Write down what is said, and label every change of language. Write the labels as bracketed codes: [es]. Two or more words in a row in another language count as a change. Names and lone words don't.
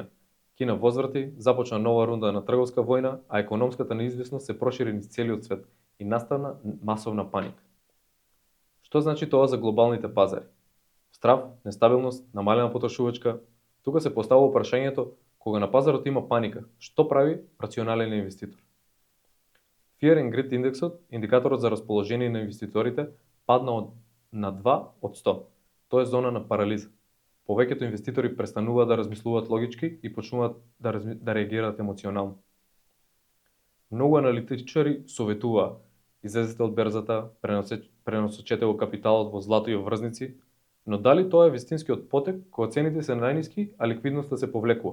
[mk] Кина возврати, започна нова рунда на трговска војна, а економската неизвестност се прошири низ целиот свет и настана масовна паника. Што значи тоа за глобалните пазари? Страв, нестабилност, намалена потрошувачка. Тука се поставува прашањето, кога на пазарот има паника, што прави рационален инвеститор? Fear and Greed индексот, индикаторот за расположение на инвеститорите, падна на 2 од 100. Тоа е зона на парализа. Повеќето инвеститори престануваат да размислуваат логички и почнуваат да реагираат емоционално. Многу аналитичари советуваа: излезете од берзата, пренасочете го капиталот во злато и врзници, но дали тоа е вистинскиот потек кога цените се најниски, а ликвидноста се повлекува?